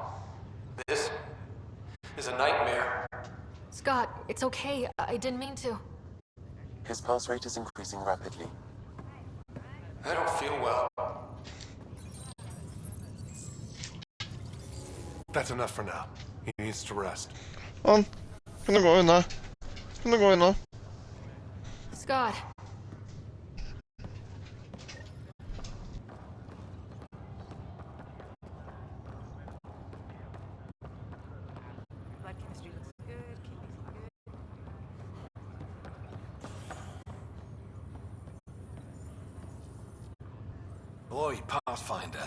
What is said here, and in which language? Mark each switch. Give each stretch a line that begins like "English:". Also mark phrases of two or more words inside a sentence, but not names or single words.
English: This is a nightmare. Scott, it's okay. I didn't mean to. His pulse rate is increasing rapidly. I don't feel well. That's enough for now. He needs to rest.
Norwegian: Kan du gå unna? Kan du gå unna? Scott.
English: Blood chemistry looks good, kidneys look good. Boy, Pathfinder.